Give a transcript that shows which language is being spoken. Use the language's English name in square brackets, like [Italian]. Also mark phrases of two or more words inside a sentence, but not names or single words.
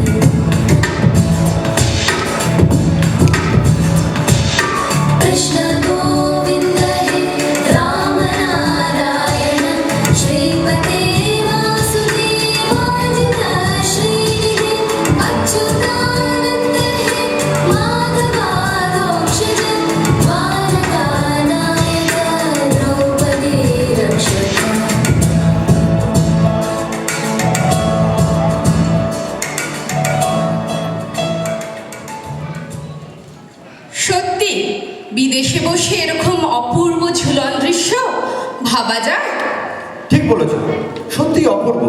[Sanskrit] कृष्ण गोविन्द हे रामनारायण श्रीपते वासुदेवाजित श्रीनिधे अच्युतानन्द हे माधवाधोक्षज द्वारकानायक द्रौपदी रक्षक। [Bangla] সত্যি বিদেশে বসে এরকম অপূর্ব ঝুলন দৃশ্য ভাবা যায়? ঠিক বলেছ, সত্যি অপূর্ব।